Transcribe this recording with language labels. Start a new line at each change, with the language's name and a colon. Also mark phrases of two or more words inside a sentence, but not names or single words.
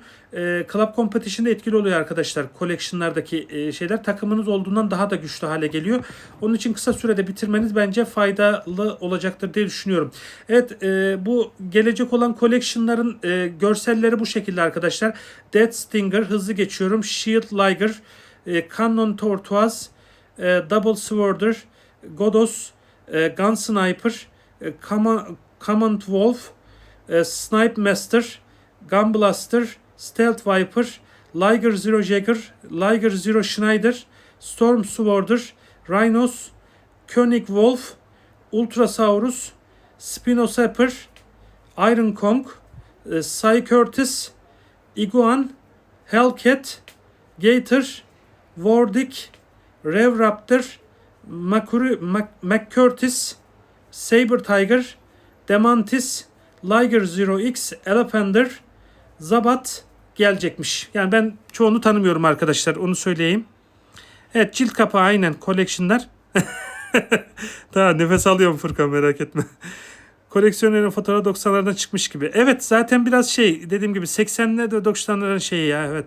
Turkish: Club Competition'da etkili oluyor arkadaşlar. Collection'lardaki şeyler takımınız olduğundan daha da güçlü hale geliyor. Onun için kısa sürede bitirmeniz bence faydalı olacaktır diye düşünüyorum. Evet, bu gelecek olan Collection'ların görselleri bu şekilde arkadaşlar. Death Stinger, hızlı geçiyorum. Shield Liger, Cannon Tortoise, Double Sworder, Godos, Gun Sniper, Command Wolf, Snipe Master, Gun Blaster, Stealth Viper, Liger Zero Jäger, Liger Zero Schneider, Storm Sworder, Rhinos, König Wolf, Ultrasaurus, Spinosapper, Iron Kong, Cy Curtis, Iguan, Hellcat, Gator, Wardick, Rev Raptor, McCurtis, Saber Tiger, Demantis, Liger Zero X, Elepander, Zabat gelecekmiş. Yani ben çoğunu tanımıyorum arkadaşlar. Onu söyleyeyim. Evet, cilt kapağı aynen. Collection'lar. Daha nefes alıyorum Furkan, merak etme. Koleksiyonerin fotoğrafı 90'lardan çıkmış gibi. Evet, zaten biraz şey dediğim gibi 80'lerde 90'ların şeyi ya, evet.